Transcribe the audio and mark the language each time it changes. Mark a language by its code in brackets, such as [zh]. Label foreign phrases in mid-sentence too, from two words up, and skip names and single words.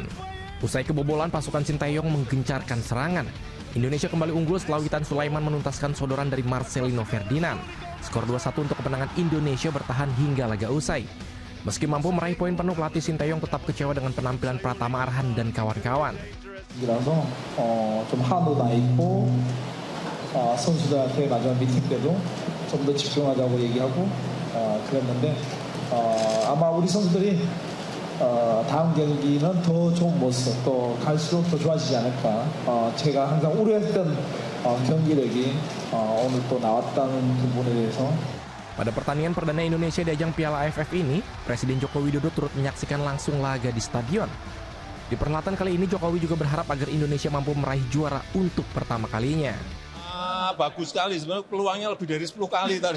[id] Usai kebobolan, pasukan Sinteyong menggencarkan serangan. Indonesia kembali unggul setelah Witan Sulaiman menuntaskan sodoran dari Marcelino Ferdinand. Skor 2-1 untuk kemenangan Indonesia bertahan hingga laga usai. Meski mampu meraih poin penuh, pelatih Sinteyong tetap kecewa dengan penampilan Pratama Arhan dan kawan-kawan. [ko] 좀 한도 나 있고 선수들한테 마지막 미팅 때도 좀 더 집중하자고 얘기하고 그랬는데 아마 우리 선수들이 다음 경기는 더 좋은 모습 또 갈수록 더 좋아지지 않을까. 제가 항상 우려했던 경기력이 오늘 또 나왔다는 부분에 대해서. [id] Pada pertandingan perdana Indonesia di ajang Piala AFF ini, Presiden Joko Widodo turut menyaksikan langsung laga di stadion. Di perhelatan kali ini, Jokowi juga berharap agar Indonesia mampu meraih juara untuk pertama kalinya. Bagus sekali, sebenarnya peluangnya lebih dari 10 kali tadi.